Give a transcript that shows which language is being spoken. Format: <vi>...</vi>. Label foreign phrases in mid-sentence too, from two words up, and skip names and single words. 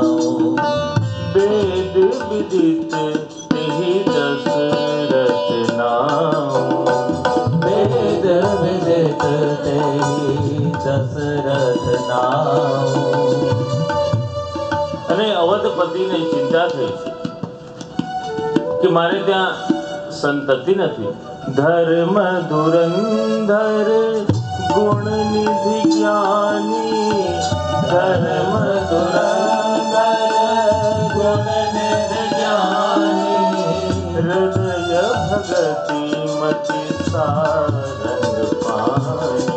<awa>વેદ વિદિત તેહિ દશરથ નામ. વેદ વિદિત તેહિ દશરથ નામ.</awa> <gu>અને અવધપતિને ચિંતા થઈ છે કે મારે ત્યાં સંતતિ નથી,</gu> <awa>धर्म धुरंधर गुण निधि ज्ञानी, धर्म धुरंधर गुण निधि ज्ञानी, हृदय भगति मति सारंग पानी,</awa>